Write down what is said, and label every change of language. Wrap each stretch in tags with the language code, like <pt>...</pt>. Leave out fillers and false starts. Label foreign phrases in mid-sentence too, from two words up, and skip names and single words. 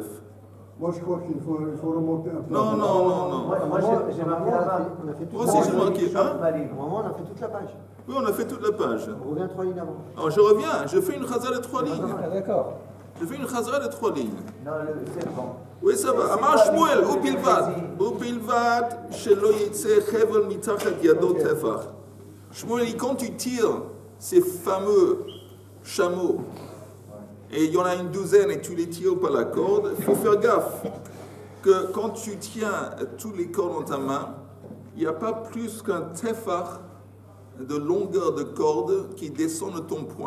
<fr>Moi, je crois qu'il faut remonter un peu. Non. Moi, j'ai marqué là-bas. Moi aussi, j'ai marqué un. Au moment, on a fait toute la page. Oui, on a fait toute la page. On revient 3 lignes avant. Alors, je reviens, je fais une chazara de 3 lignes. D'accord. Je fais une chazara de 3 lignes. Non, c'est bon. Oui, ça va.</fr> <he>אמר שמואל ובלבד. ובלבד שלא יצא חבל מתחת ידו טפח.</he> <fr>Shmuel, quand tu tires ces fameux chameaux, et il y en a une douzaine et tu les tires par la corde, il faut faire gaffe que quand tu tiens tous les cordes dans ta main, il n'y a pas plus qu'un tefach de longueur de corde qui descend de ton poing.</fr>